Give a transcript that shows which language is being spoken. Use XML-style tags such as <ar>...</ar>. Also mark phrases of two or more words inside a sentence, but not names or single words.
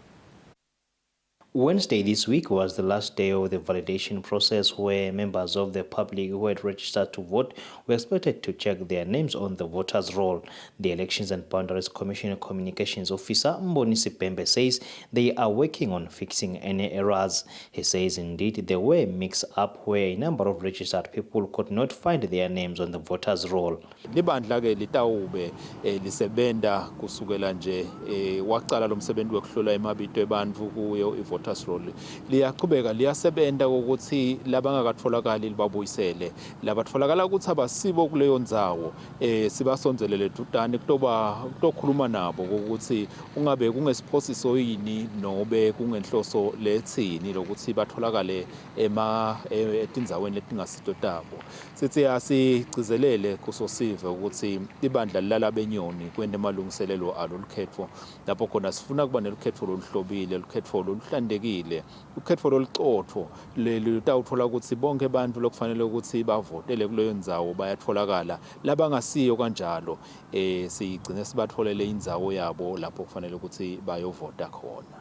<en>Wednesday this week was the last day of the validation process where members of the public who had registered to vote were expected to check their names on the voters' roll. The Elections and Boundaries Commission Communications Officer Mbonisi Pembe says they are working on fixing any errors. He says indeed there were mix-up where a number of registered people could not find their names on the voters' roll.</en> <ss>Libandla ke litawube lisebenta kusukela nje waqala lo msebenzi wokuhlola imabito ebantfu kuyo i-</ss> <en>voters roll</en> <ss>liyaqhubeka liyasebenta ukuthi labangakatfolakali libabuyisele labatfolakala ukuthi abasibo kuleyo ndzawo sibasonzelele dudane kutokhuluma nabo ukuthi ungabe kungesiphosiso yini nobe kungenhloso letsini lokuthi batholakale etindzaweni letingasito tabo sithi asigcizelele kusosive ukuthi ibandla lalabenyoni kwende malungiselelo alo lukhetfo lapho khona sifuna kuba nelukhetfo loluhlobile lukhetfo loluhlandekile ukhetfo loluqotho lutawuthola ukuthi bonke abantu lokufanele ukuthi bavotele kuleyo ndzawo bayatfolakala labangasiyo kanjalo sigcine sibatfolele indzawo yabo lapho kufanele ukuthi bayovota khona.</ss>